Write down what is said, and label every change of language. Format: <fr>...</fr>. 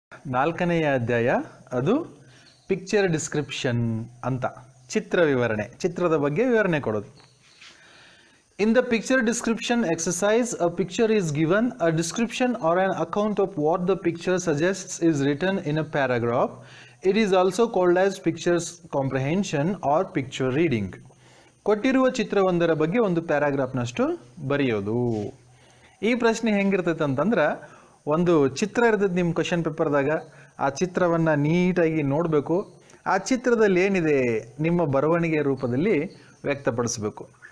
<kn>4ನೆಯ ಅಧ್ಯಾಯ ಅದು picture description ಅಂತ, ಚಿತ್ರ ವಿವರಣೆ, ಚಿತ್ರದ ಬಗ್ಗೆ ವಿವರಣೆ ಕೊಡೋದು.</kn> <en>In the picture description exercise, a picture is given. A description or an account of what the picture suggests is written in a paragraph. It is also called as pictures comprehension or picture reading.</en> <kn>ಕೊಟ್ಟಿರುವ ಚಿತ್ರವೊಂದರ ಬಗ್ಗೆ ಒಂದು ಪ್ಯಾರಾಗ್ರಾಫ್ನಷ್ಟು ಬರೆಯೋದು. ಈ ಪ್ರಶ್ನೆ ಹೆಂಗಿರ್ತೈತೆ ಅಂತಂದ್ರೆ, ಒಂದು ಚಿತ್ರ ಇರ್ತೈತೆ ನಿಮ್ಮ ಕ್ವಶನ್ ಪೇಪರ್ದಾಗ. ಆ ಚಿತ್ರವನ್ನು ನೀಟಾಗಿ ನೋಡಬೇಕು. ಆ ಚಿತ್ರದಲ್ಲಿ ಏನಿದೆ ನಿಮ್ಮ ಬರವಣಿಗೆ ರೂಪದಲ್ಲಿ ವ್ಯಕ್ತಪಡಿಸಬೇಕು.</kn>